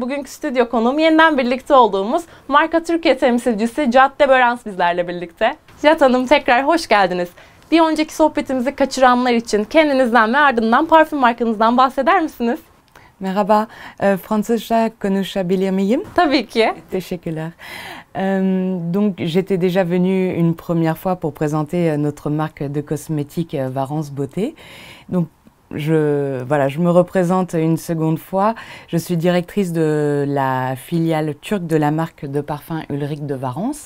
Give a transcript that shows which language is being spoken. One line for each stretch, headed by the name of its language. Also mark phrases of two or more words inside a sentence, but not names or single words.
Turkish: Bugünkü stüdyo konuğum yeniden birlikte olduğumuz marka Türkiye temsilcisi Jade de Varennes bizlerle birlikte. Jade Hanım tekrar hoş geldiniz. Bir önceki sohbetimizi kaçıranlar için kendinizden ve ardından parfüm markanızdan bahseder misiniz? Merhaba, Fransızca konuşabilir miyim? Tabii ki. Teşekkürler.
French: Donc, j'étais déjà venue une première fois pour présenter notre marque de cosmétiques Varennes Beauté. Donc, je me représente une seconde fois. Je suis directrice de la filiale turque de la marque de parfum Ulrik de Varennes.